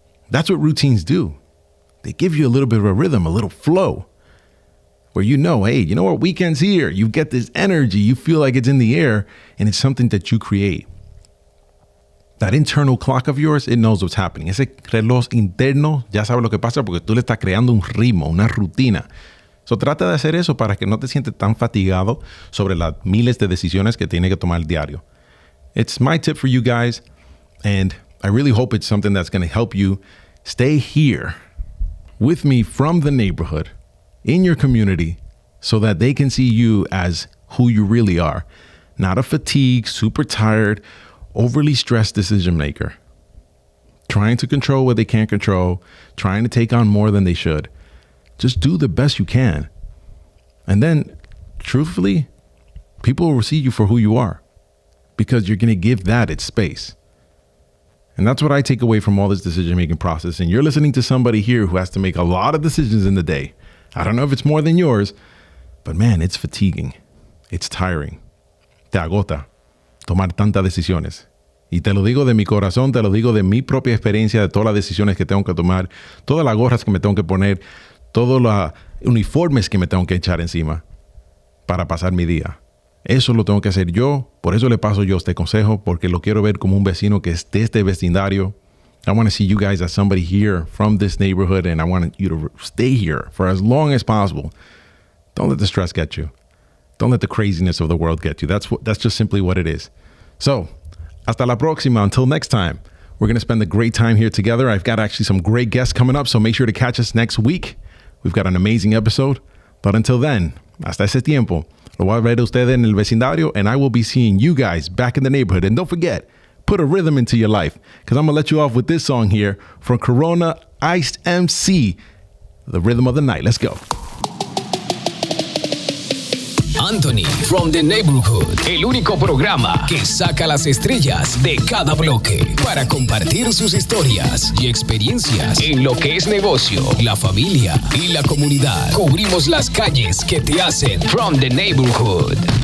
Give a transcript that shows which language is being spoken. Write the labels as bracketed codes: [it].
[en] That's what routines do. They give you a little bit of a rhythm, a little flow, where you know, hey, you know what, weekend's here. You get this energy. You feel like it's in the air, and it's something that you create. That internal clock of yours, it knows what's happening. [es] Ese reloj interno ya sabe lo que pasa porque tú le estás creando un ritmo, una rutina. So trata de hacer eso para que no te sientes tan fatigado sobre las miles de decisiones que tiene que tomar diario. [en] It's my tip for you guys, and I really hope it's something that's going to help you stay here with me from the neighborhood, in your community, so that they can see you as who you really are. Not a fatigued, super tired, overly stressed decision maker. Trying to control what they can't control, trying to take on more than they should. Just do the best you can. And then, truthfully, people will see you for who you are, because you're going to give that its space. And that's what I take away from all this decision-making process. And you're listening to somebody here who has to make a lot of decisions in the day. I don't know if it's more than yours, but man, it's fatiguing. It's tiring. [es] Te agota tomar tantas decisiones. Y te lo digo de mi corazón, te lo digo de mi propia experiencia, de todas las decisiones que tengo que tomar, todas las gorras que me tengo que poner, todos los uniformes que me tengo que echar encima para pasar mi día. Eso lo tengo que hacer yo. Por eso le paso yo este consejo, porque lo quiero ver como un vecino que es de este vecindario. [en] I want to see you guys as somebody here from this neighborhood, and I want you to stay here for as long as possible. Don't let the stress get you. Don't let the craziness of the world get you. That's just simply what it is. So, [es] hasta la próxima. [en] Until next time, we're going to spend a great time here together. I've got actually some great guests coming up, so make sure to catch us next week. We've got an amazing episode. But until then, [es] hasta ese tiempo, lo voy a ver a ustedes en el vecindario, [en] and I will be seeing you guys back in the neighborhood. And don't forget, put a rhythm into your life, because I'm going to let you off with this song here from Corona Iced MC, The Rhythm of the Night. Let's go. [es] Anthony from the Neighborhood, el único programa que saca las estrellas de cada bloque para compartir sus historias y experiencias en lo que es negocio, la familia y la comunidad. Cubrimos las calles que te hacen From the Neighborhood.